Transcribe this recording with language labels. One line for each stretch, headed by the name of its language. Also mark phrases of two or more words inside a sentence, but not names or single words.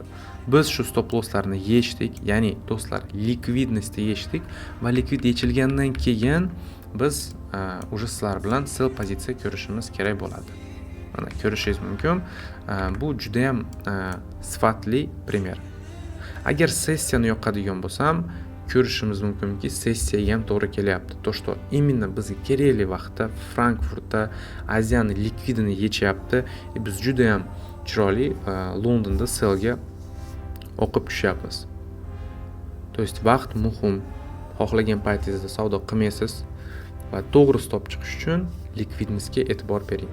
Uzbek: Biz shu
English: stop losslarni
Uzbek: yechdik, ya'ni do'stlar, likvidnessni yechdik va likvid yechilgandan keyin biz уже sizlar bilan sell pozitsiya ko'rishimiz kerak bo'ladi. Mana ko'rishingiz mumkin. Bu juda ham sifatli primer. Agar sessiyani yoqadigan bo'lsam, ko'rishimiz mumkinki sessiyaga ham to'g'ri kelyapti.
Russian: To что именно
Uzbek: bizga kerakli vaqtda Frankfurtda Aziyani likvidini yechyapti. Biz juda ham chiroyli Londonda sellga o'qib tushyapmiz.
Russian: To есть
Uzbek: vaqt muhim. Xohlagan paytingizda savdo qilmaysiz va to'g'ri stop chiqish uchun likvidnessga e'tibor bering.